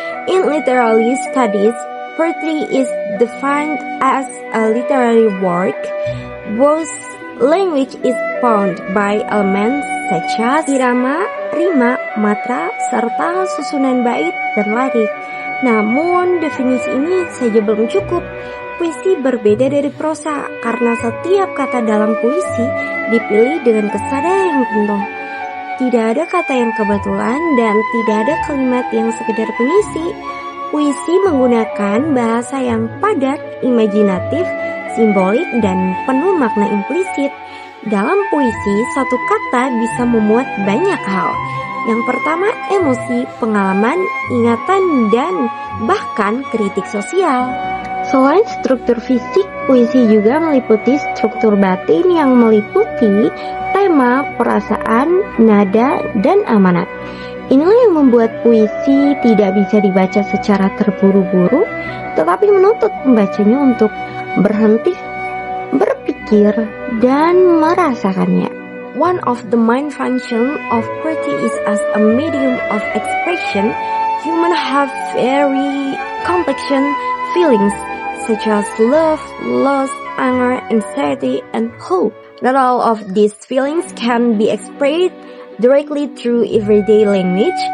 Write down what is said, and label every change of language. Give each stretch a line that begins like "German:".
English: In literary studies, poetry is defined as a literary work whose language is bound by elements such as
Indonesian: irama, rima, matra, serta susunan bait dan lirik. Namun, definisi ini saja belum cukup. Puisi berbeda dari prosa karena setiap kata dalam puisi dipilih dengan kesadaran yang penuh. Tidak ada kata yang kebetulan dan tidak ada kalimat yang sekedar pengisi. Puisi menggunakan bahasa yang padat, imajinatif, simbolik, dan penuh makna implisit. Dalam puisi, satu kata bisa memuat banyak hal. Yang pertama, emosi, pengalaman, ingatan, dan bahkan kritik sosial. Selain struktur fisik, puisi juga meliputi struktur batin yang meliputi tema, perasaan, nada, dan amanat. Inilah yang membuat puisi tidak bisa dibaca secara terburu-buru, tetapi menuntut pembacanya untuk berhenti, berpikir, dan merasakannya.
English: One of the main functions of poetry is as a medium of expression. Humans have very complex feelings such as love, loss, anger, anxiety, and hope. Not all of these feelings can be expressed directly through everyday language.